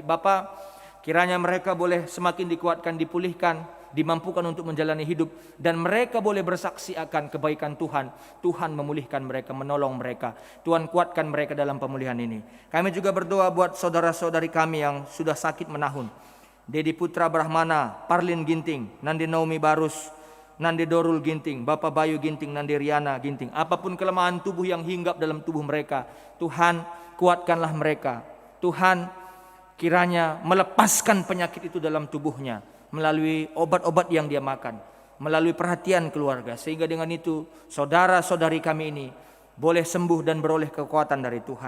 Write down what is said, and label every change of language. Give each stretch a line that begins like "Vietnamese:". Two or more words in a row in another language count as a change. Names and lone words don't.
Indonesian: Bapak, kiranya mereka boleh semakin dikuatkan, dipulihkan, dimampukan untuk menjalani hidup, dan mereka boleh bersaksi akan kebaikan Tuhan. Tuhan memulihkan mereka, menolong mereka. Tuhan kuatkan mereka dalam pemulihan ini. Kami juga berdoa buat saudara-saudari kami yang sudah sakit menahun. Dedi Putra Brahmana, Parlin Ginting, Nandi Naomi Barus, Nandi Dorul Ginting, Bapak Bayu Ginting, Nandi Riana Ginting. Apapun kelemahan tubuh yang hinggap dalam tubuh mereka, Tuhan kuatkanlah mereka. Tuhan kiranya melepaskan penyakit itu dalam tubuhnya melalui obat-obat yang dia makan, melalui perhatian keluarga, sehingga dengan itu saudara-saudari kami ini boleh sembuh dan beroleh kekuatan dari Tuhan.